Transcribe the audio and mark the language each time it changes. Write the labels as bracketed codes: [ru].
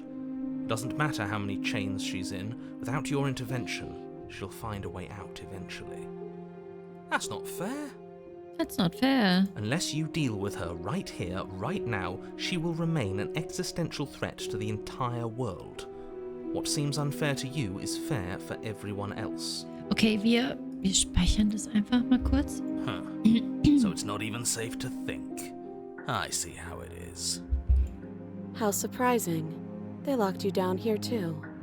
[en] It doesn't matter how many chains she's in, without your intervention, she'll find a way out eventually. That's not fair. That's not fair. Unless you deal with her right here, right now, she will remain an existential threat to the entire world. What seems unfair to you is fair for everyone else. [de] Okay, wir speichern das einfach mal kurz. [en] Huh. So it's not even safe to think. I see how it is. How surprising. They locked you down here too.